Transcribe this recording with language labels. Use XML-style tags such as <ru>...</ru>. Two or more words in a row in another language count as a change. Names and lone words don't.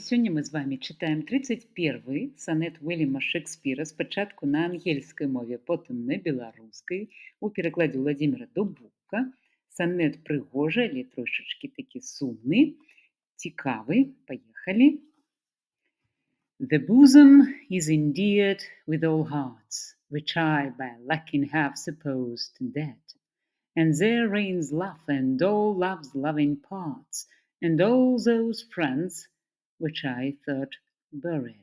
<be>Сёння мы з вамі чытаем 31 санет Уільяма Шекспіра спачатку на ангельскай мове, потым на беларускай у перакладзе Владзіміра Дубоўка. Санет прыгожы, але трошачкі такі сумны, цікавы. Паехалі.</be> <en>The bosom is endeared with all hearts, which I by lacking have supposed dead. And there reigns love and all love's loving parts, and all those friends which I thought buried.</en>